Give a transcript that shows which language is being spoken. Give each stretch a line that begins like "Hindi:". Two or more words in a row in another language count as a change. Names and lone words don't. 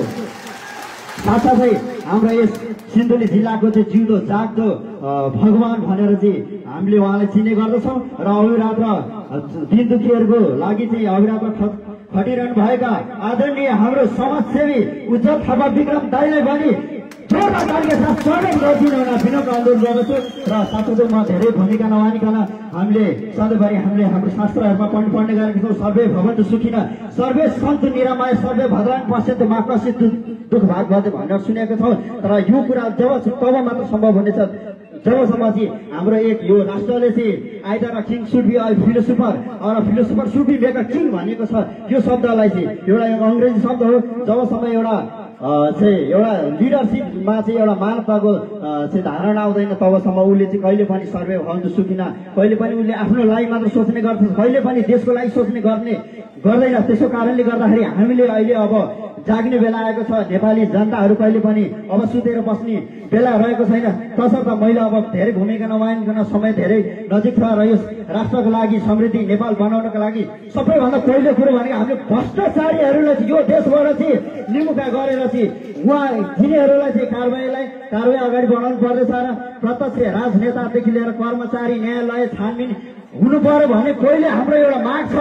Nepali: साथसाथै हाम्रो यस सिन्धुली जिल्लाको चाहिँ जिउँदो जाग्दो भगवान भनेर चाहिँ हामीले उहाँलाई चिन्ने गर्दछौँ र अविरात्र दिन दुखीहरूको लागि चाहिँ अविरात्र खटिरहनु भएका आदरणीय हाम्रो समाजसेवी उज्जवल थापा विक्रम दाइलाई पनि जोरदार तालीका साथ स्वागत गरिदिनु हुन विनम्र अनुरोध गर्दछु। र साथसाथै म धेरै भूमिका नमानिकन हामीले सधैँभरि हामीले हाम्रो शास्त्रहरूमा पढ्ने गरेका छौँ,
Sanskrit: सर्वे भवन्तु सुखिनः, सर्वे सन्तु निरामय, सर्वे भद्राणि पश्यन्तु मा कश्चित् दुःख भाग भवतु भनेर सुनेका छौँ।
Nepali: तर यो कुरा तब मात्र सम्भव हुनेछ जबसम्म चाहिँ हाम्रो एक यो राष्ट्रले चाहिँ
English: either king should be philosopher or philosopher should be make a king
Nepali: भनेको छ। यो शब्दलाई चाहिँ एउटा अङ्ग्रेजी शब्द हो। जबसम्म एउटा लिडरसिपमा चाहिँ एउटा मानवताको चाहिँ धारणा आउँदैन तबसम्म उसले चाहिँ कहिले पनि
Sanskrit: सर्वे भवन्तु सुखिन,
Nepali: कहिले पनि उसले आफ्नो लागि मात्र सोच्ने गर्छ, कहिले पनि देशको लागि सोच्ने गर्दैन। त्यसो कारणले गर्दाखेरि हामीले अहिले अब जाग्ने बेला आएको छ। नेपाली जनताहरू कहिले पनि अब सुतेर बस्ने बेला रहेको छैन। तसर्थ मैले अब धेरै भूमिका नमानिकन समय धेरै नजिक छ र यस राष्ट्रको लागि समृद्धि नेपाल बनाउनको लागि सबैभन्दा पहिलो कुरो भनेको हामीले भ्रष्टाचारीहरूलाई चाहिँ यो देशबाट चाहिँ निमुखा गरेर चाहिँ उहाँ तिनीहरूलाई चाहिँ कारवाही अगाडि बढाउनु पर्दछ र प्रत्यक्ष राजनेतादेखि लिएर कर्मचारी न्यायालय छानबिन हुनु पर्यो भने पहिले हाम्रो एउटा माग छ।